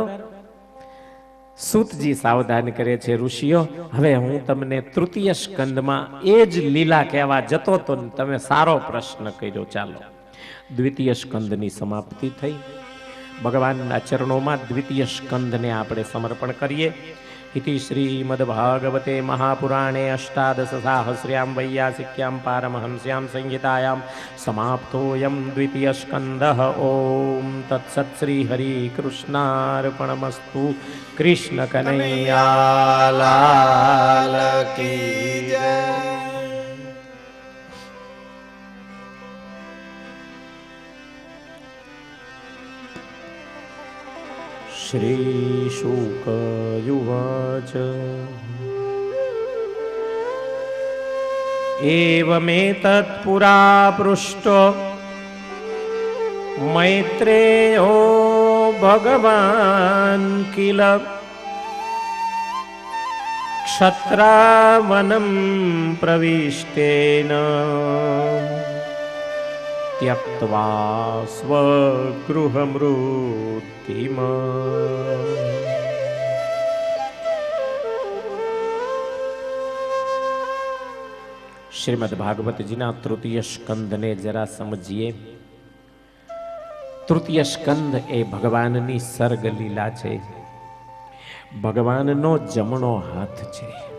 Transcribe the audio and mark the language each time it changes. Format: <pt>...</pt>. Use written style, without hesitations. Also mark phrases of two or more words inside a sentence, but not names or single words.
<gu>સૂતજી સાવધાન કરે છે, ઋષિઓ હવે હું તમને તૃતીય સ્કંદમાં એ જ લીલા કહેવા જતો તો તમે સારો પ્રશ્ન કર્યો. ચાલો દ્વિતીય સ્કંદની સમાપ્તિ થઈ. ભગવાનના ચરણોમાં દ્વિતીય સ્કંદને આપણે સમર્પણ કરીએ.</gu> <sa>इति श्रीमद्भागवते महापुराणे अष्टादशसाहस्र्यां वैयासिक्यां पारमहंस्यां संहितायां समाप्तोऽयं द्वितीयस्कन्धः. ओम तत्सत् श्री हरि कृष्णार्पणमस्तु.</sa> <hi>कृष्ण कन्हैया लाल की जय.</hi> <sa>श्री शुक युवाच एवमेतत् पुरा पृष्टो मैत्रेयो भगवान् किल क्षत्रावनं प्रविष्टेन त्यक्त्वा स्वगृहमृत्तिम्.</sa> <gu>શ્રીમદ ભાગવતજીના તૃતીય સ્કંદને જરા સમજીએ. તૃતીય સ્કંદ એ ભગવાનની સર્ગ લીલા છે. ભગવાનનો જમણો હાથ છે.</gu>